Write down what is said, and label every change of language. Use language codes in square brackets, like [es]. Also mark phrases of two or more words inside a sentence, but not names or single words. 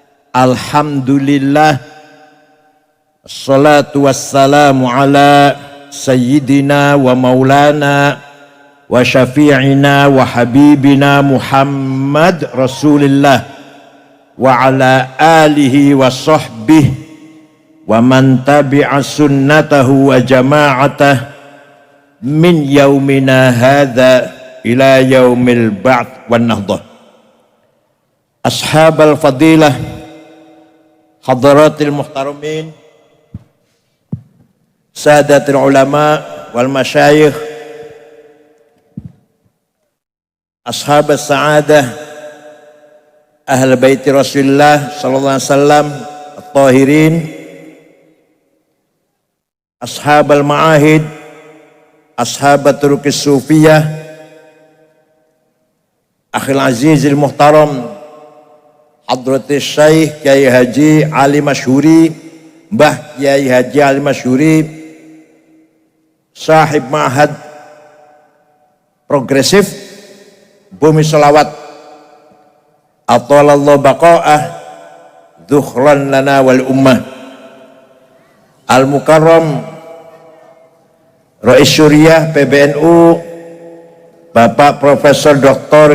[ar] الحمد لله، والصلاة والسلام على سيدنا ومولانا وشفيعنا وحبيبنا محمد رسول الله وعلى آله وصحبه ومن تبع سنته وجماعته من يومنا هذا إلى يوم البعث والنهضة. أصحاب الفضيلة، حضرات المحترمين، سادات العلماء والمشايخ، أصحاب السعادة, أهل بيت رسول الله صلى الله عليه وسلم الطاهرين, أصحاب المعاهد، أصحاب الطرق الصوفية، أخي العزيز المحترم حضرة الشيخ Kiai Haji Ali Masyhuri, Mbah Kiai Haji Ali Masyhuri, صاحب معهد progresif Bumi Sholawat, أطال الله بقاءه ذخرا لنا وللأمة، المكرم [id] Rais Syuriah PBNU Bapak Profesor Dr.